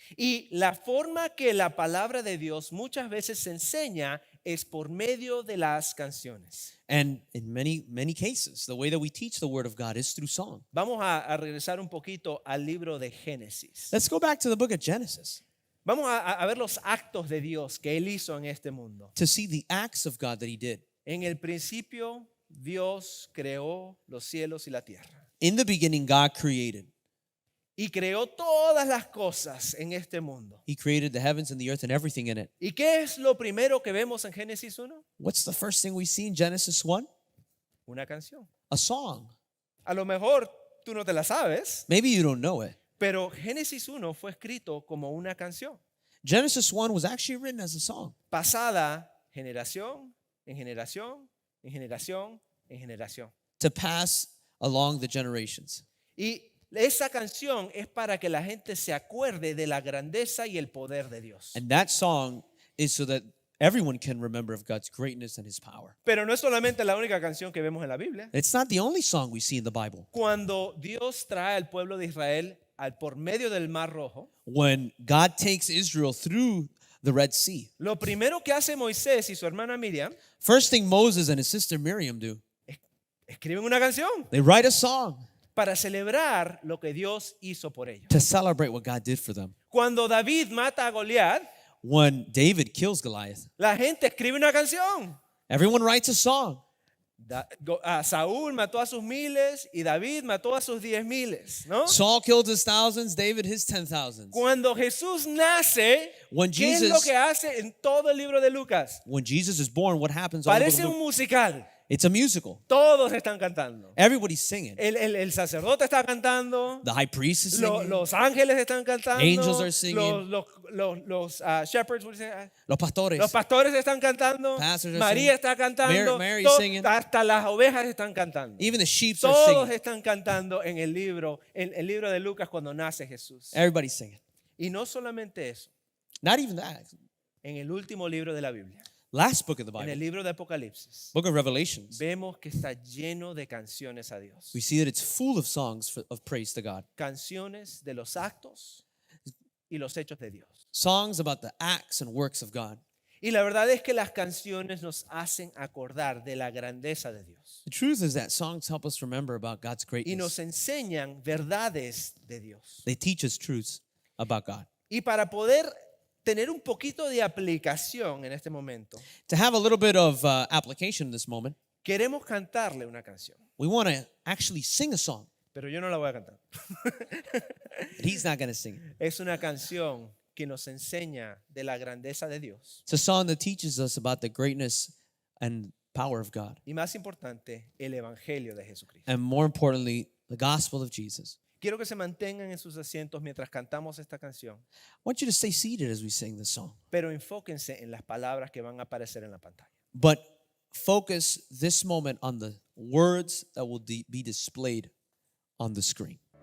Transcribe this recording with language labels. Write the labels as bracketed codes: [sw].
[es] Y la forma que la palabra de Dios muchas veces se enseña es por medio de las canciones. [en] And in many cases, the way that we teach the Word of God is through song. [es] Vamos a regresar un poquito al libro de Génesis. [en] Let's go back to the book of Genesis [es] Vamos a ver los actos de Dios que Él hizo en este mundo. [en] to see the acts of God that He did. [es] En el principio, Dios creó los cielos y la tierra. [en] In the beginning, God created. [es] Y creó todas las cosas en este mundo. [en] He created the heavens and the earth and everything in it. [es] ¿Y qué es lo primero que vemos en Génesis 1? [en] What's the first thing we see in Genesis 1? [es] Una canción. [en] A song. [es] A lo mejor tú no te la sabes, [en] Maybe you don't know it. [es] pero Génesis 1 fue escrito como una canción. [en] Genesis 1 was actually written as a song. [es] Pasada generación [en] en generación, en generación, en generación. [es] to pass along the generations. [en] Y esa canción es para que la gente se acuerde de la grandeza y el poder de Dios. [es] And that song is so that everyone can remember of God's greatness and his power. [en] Pero no es solamente la única canción que vemos en la Biblia. [es] It's not the only song we see in the Bible. [en] Cuando Dios trae al pueblo de Israel por medio del Mar Rojo, [es] When God takes Israel through the Red Sea, [en] lo primero que hace Moisés y su hermana Miriam, [es] first thing Moses and his sister Miriam do, [en] escriben una canción [es] they write a song [en] para celebrar lo que Dios hizo por ellos. [es] to celebrate what God did for them. [en] Cuando David mata a Goliat, [es] When David kills Goliath, [en] la gente escribe una canción. [es] everyone writes a song. [en] Saúl mató a sus miles y David mató a sus 10,000, ¿no? [es] Saul killed his thousands, David his 10,000s. [en] Cuando Jesús nace, When [es] ¿qué es lo [en] Jesus- [es] que hace en todo el libro de Lucas? [en] When Jesus is born, what happens all over [es] Parece [en] the [es] un [en] book? [es] musical. [en] It's a musical. [es] Todos están cantando. [en] Everybody's singing. [es] El sacerdote está cantando. [en] The high priest is singing. [es] Los ángeles están cantando. [en] Angels are singing. Los shepherds, what do you say? [es] Los pastores. Los pastores están cantando. [en] Pastors are [es] María [en] singing. [es] está cantando. [en] Mary's singing. [es] Hasta las ovejas están cantando. [en] Even the sheep are [es] Todos [en] singing. [es] están cantando en el libro de Lucas cuando nace Jesús. [en] Everybody's singing. [es] Y no solamente eso, [en] Not even that. [es] en el último libro de la Biblia, [en] Last book of the [es] en el [en] Bible, [es] libro de Apocalipsis, [en] book of Revelations, [es] vemos que está lleno de canciones a Dios. [en] we see that it's full of songs of praise to God. [es] Canciones de los actos y los hechos de Dios. [en] Songs about the acts and works of God. [es] Y la verdad es que las canciones nos hacen acordar de la grandeza de Dios. [en] The truth is that songs help us remember about God's [es] Y nos [en] greatness. [es] enseñan verdades de Dios. [en] They teach us truths about God. [es] Y para poder tener un poquito de aplicación en este momento, [en] To have a little bit of application in this moment, [es] queremos cantarle una canción. [en] we want to actually sing a song. [es] Pero yo no la voy a cantar. [en] But he's not going to sing it. [es] Es una canción que nos enseña de la grandeza de Dios. [en] It's a song that teaches us about the greatness and power of God. [es] Y más importante, el Evangelio de Jesucristo. [en] And more importantly, the gospel of Jesus. [es] Quiero que se mantengan en sus asientos mientras cantamos esta canción, [en] I want you to stay seated as we sing this song. [es] pero enfóquense en las palabras que van a aparecer en la pantalla. [en] But focus this moment on the words that will be displayed on the screen.